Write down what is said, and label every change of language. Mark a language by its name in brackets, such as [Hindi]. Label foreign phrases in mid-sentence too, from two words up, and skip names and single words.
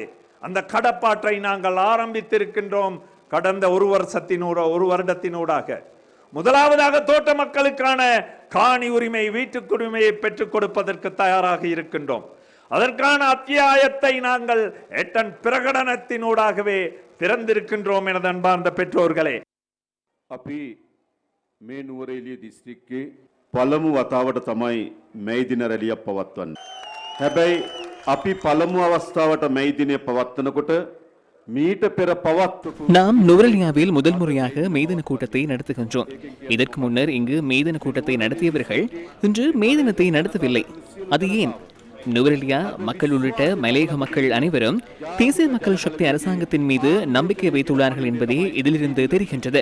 [Tamil] அந்த கடப்பாட்டை நாங்கள் ஆரம்பித்திருக்கின்றோம் கடந்த ஒரு வருடத்தினூடாக. முதலாவதாக தோட்ட மக்களுக்கான காணி உரிமை, வீட்டுக்குரிமையை பெற்றுக் கொடுப்பதற்கு தயாராக இருக்கின்றோம். அதற்கான அத்தியாயத்தை நாங்கள் எட்டன் பிரகடனத்தினூடாகவே திறந்திருக்கின்றோம் எனது அன்பார்ந்த பெற்றோர்களே. [Sinhala] අපි මේ නුවරඑළිය දිස්ත්‍රික්කයේ පළමු වතාවට තමයි මේ දින රැළියක් පවත්වන්නේ. හැබැයි අපි පළමු අවස්ථාවට මේ දිනය පවත්වනකොට [Tamil] மீட்ட பெற நாம் நுவரெலியாவில் முதல் முறையாக மேதின கூட்டத்தை நடத்துகின்றோம். இதற்கு முன்னர் இங்கு மேதின கூட்டத்தை நடத்தியவர்கள் இன்று மேதினத்தை நடத்தவில்லை. அது ஏன்? நுவரெலியா மக்கள் உள்ளிட்ட மலையக மக்கள் அனைவரும் தேசிய மக்கள் சக்தி அரசாங்கத்தின் மீது நம்பிக்கை வைத்துள்ளார்கள் என்பதே இதிலிருந்து தெரிகின்றது.